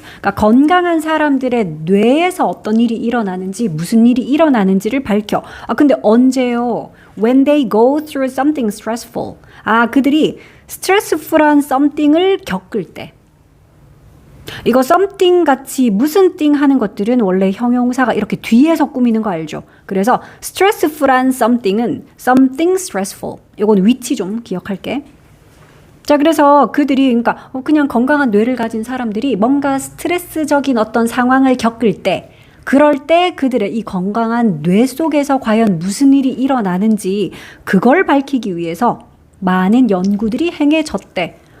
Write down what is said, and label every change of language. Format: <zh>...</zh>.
<ko>그러니까 건강한 사람들의 뇌에서 어떤 일이 일어나는지, 무슨 일이 일어나는지를 밝혀. 근데 언제요?</ko> <en>When they go through something stressful.</en> <ko>그들이 스트레스풀한 something을 겪을 때. 이거 something 같이 무슨 thing 하는 것들은 원래 형용사가 이렇게 뒤에서 꾸미는 거 알죠? 그래서 stressful한 something은</ko> <en>something stressful.</en> <ko>이건 위치 좀 기억할게. 자, 그래서 그들이 그러니까 그냥 건강한 뇌를 가진 사람들이 뭔가 스트레스적인 어떤 상황을 겪을 때 그럴 때 그들의 이 건강한 뇌 속에서 과연 무슨 일이 일어나는지 그걸 밝히기 위해서 많은 연구들이 행해졌대.</ko>